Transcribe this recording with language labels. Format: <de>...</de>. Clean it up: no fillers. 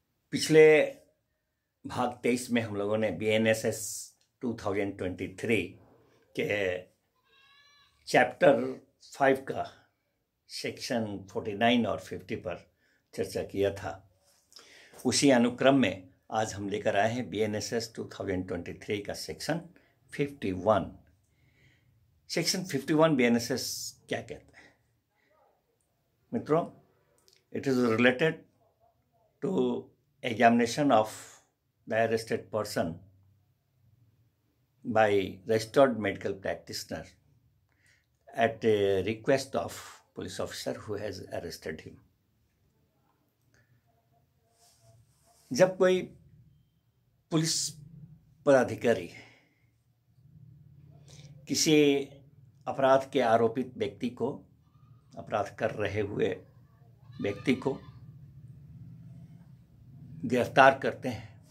<hi>पिछले भाग 23 में हम लोगों ने BNSS 2023 के चैप्टर 5 का सेक्शन 49 और 50 पर चर्चा किया था। उसी अनुक्रम में आज हम लेकर आए हैं BNSS 2023 का सेक्शन 51। सेक्शन 51 BNSS क्या कहता है? मित्रों,</hi> <en>it is related to examination of the arrested person by registered medical practitioner at a request of police officer who has arrested him.</en> <hi>जब कोई पुलिस पदाधिकारी किसी अपराध के आरोपित व्यक्ति को, अपराध कर रहे हुए व्यक्ति को गिरफ्तार करते हैं,</hi>